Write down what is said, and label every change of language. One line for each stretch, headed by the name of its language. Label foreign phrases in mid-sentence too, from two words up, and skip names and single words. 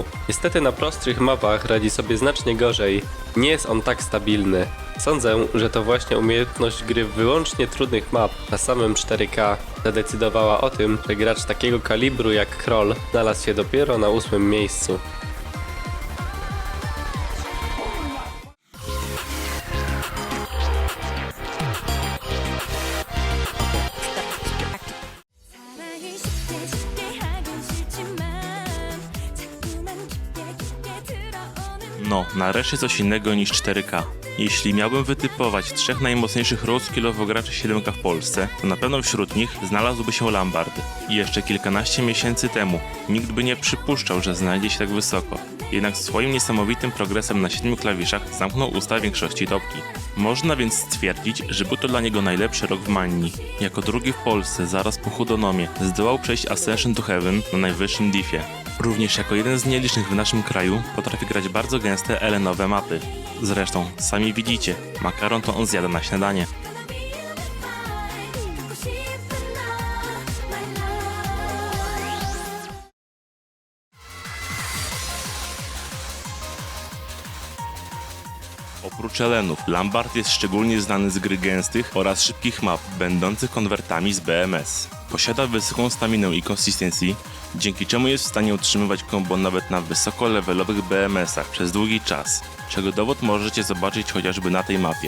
Polish: Niestety na prostszych mapach radzi sobie znacznie gorzej. Nie jest on tak stabilny. Sądzę, że to właśnie umiejętność gry w wyłącznie trudnych map na samym 4K zadecydowała o tym, że gracz takiego kalibru jak Kroll znalazł się dopiero na 8. miejscu.
Korean: 사랑을 쉽게 쉽게 하긴 싫지만 자꾸만 깊게 들어오는
Polish: No, nareszcie coś innego niż 4K. Jeśli miałbym wytypować 3 najmocniejszych rollskillowo graczy 7K w Polsce, to na pewno wśród nich znalazłby się Lambard. I jeszcze kilkanaście miesięcy temu nikt by nie przypuszczał, że znajdzie się tak wysoko. Jednak swoim niesamowitym progresem na 7 klawiszach zamknął usta większości topki. Można więc stwierdzić, że był to dla niego najlepszy rok w Manni. Jako drugi w Polsce, zaraz po Hudonomie, zdołał przejść Ascension to Heaven na najwyższym diffie. Również jako jeden z nielicznych w naszym kraju potrafi grać bardzo gęste elenowe mapy. Zresztą, sami widzicie, makaron to on zjada na śniadanie.
Korean: 듣고 싶은 너
English: my love.
Polish: Oprócz elenów, Lambard jest szczególnie znany z gry gęstych oraz szybkich map, będących konwertami z BMS. Posiada wysoką staminę i consistency, dzięki czemu jest w stanie utrzymywać combo nawet na wysokolevelowych BMS-ach przez długi czas, czego dowód możecie zobaczyć chociażby na tej mapie.